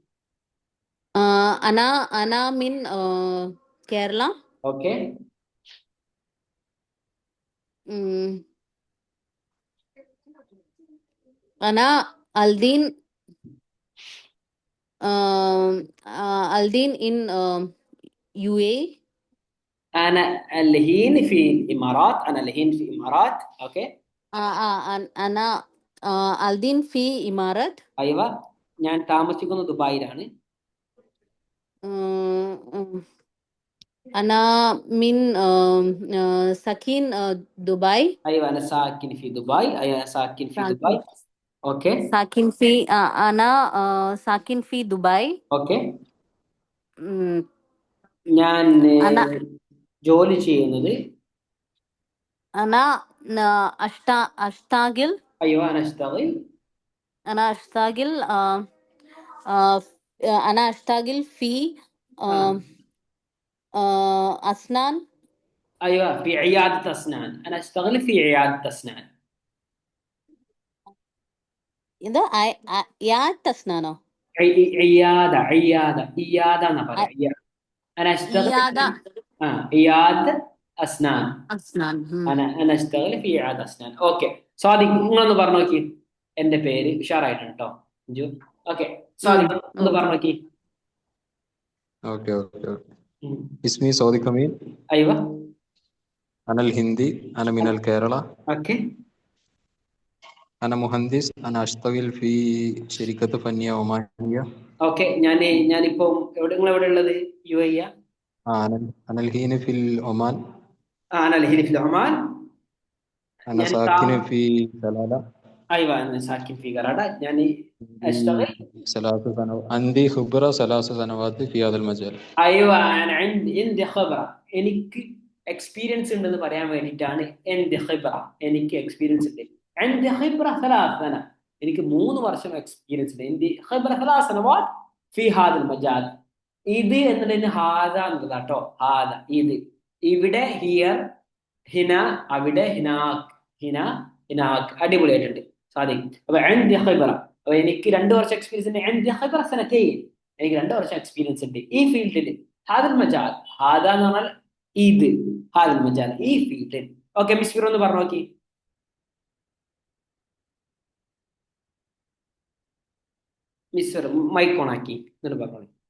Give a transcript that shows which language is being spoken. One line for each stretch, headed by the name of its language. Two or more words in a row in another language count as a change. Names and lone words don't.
Arabic: أنا أنا من كيرلا.
Malayalam: ഓക്കെ,
Arabic: أنا الحين. الحين in UAE. أنا الحين في الإمارات. أنا الحين في الإمارات. أوكي. أنا الحين في إمارات.
Malayalam: أيوة. ഞാൻ താമസിക്കുന്നത് ദുബായിലാണ്.
Arabic: أنا من ساكن دبي. أيوة أنا ساكن في دبي. أيوة أنا ساكن في دبي. أوكي. ساكن في أنا ساكن في دبي.
Malayalam: ഓക്കെ. ഞാൻ ജോലി ചെയ്യുന്നത്.
Arabic: أنا أشتغل. أيوة أنا أشتغل. أنا أشتغل أنا أشتغل في أسنان. أيوة في عيادة أسنان. أنا أشتغل في عيادة أسنان. ഇത് عيادة أسنانോ? عيادة أنا برا. أنا أشتغل عيادة أسنان. أنا أشتغل في عيادة أسنان. أوكي.
Malayalam: സാദിഖ്, നിങ്ങളൊന്ന് പറഞ്ഞു നോക്കി. എന്റെ പേര് ഉഷാറായിട്ടുണ്ട് കേട്ടോ അഞ്ജു. ഓക്കെ, സാദിഖ് ഒന്ന് പറഞ്ഞു നോക്കി.
Arabic: اوكي اوكي اسمي صادق امين. أيوة. انا الهندي. انا من الكيرلا. اوكي. انا مهندس. انا اشتغل في شركة فنية عمانية.
Malayalam: ഓക്കെ, ഞാനിപ്പോ നിങ്ങൾ എവിടെ ഉള്ളത്? UAE.
Arabic: انا الحين في العمان. أنا الحين في العمان. انا ساكن في جلالة. أيوة أنا ساكن في قرادة. يعني أشتغل 3 سنوات. عندي خبرة 3 سنوات في هذا المجال. أيوة أنا عندي خبرة.
Malayalam: എനിക്ക് എക്സ്പീരിയൻസ് ഉണ്ടെന്ന് പറയാൻ വേണ്ടിയിട്ടാണ് എൻ്റെ ഖിബ്ര. എനിക്ക് എക്സ്പീരിയൻസ് ഉണ്ട്. എൻ്റെ
Arabic: خبرة 3 سنة.
Malayalam: എനിക്ക് 3 വർഷം എക്സ്പീരിയൻസ് ഉണ്ട്. എൻ്റെ
Arabic: خبرة 3 سنوات في هذا المجال.
Malayalam: ഇത് എന്നതിന് ഹാദ എന്നതാട്ടോ. ഹാദ ഇത്. ഇവിടെ ഹിയർ, ഹിന അവിടെ,
Arabic: هناك هناك.
Malayalam: അടിപൊളിയായിട്ടുണ്ട് സാദിഖ്. അപ്പൊ
Arabic: عندي خبرة.
Malayalam: അപ്പൊ എനിക്ക് 2 വർഷം എക്സ്പീരിയൻസ് ഉണ്ട്.
Arabic: عندي خبرة سنتين.
Malayalam: എനിക്ക് 2 വർഷം എക്സ്പീരിയൻസ് ഉണ്ട് ഈ ഫീൽഡിൽ.
Arabic: هذا المجال.
Malayalam: ഹാദ എന്ന് പറഞ്ഞാൽ ഇത്.
Arabic: هذا المجال
Malayalam: ഈ ഫീൽഡിൽ. ഓക്കെ, മിസ് ഫിറോ ഒന്ന് പറഞ്ഞു നോക്കി. മിസ് ഫിറോ മൈക്ക് ഓൺ ആക്കി എന്നിട്ട് പറഞ്ഞു.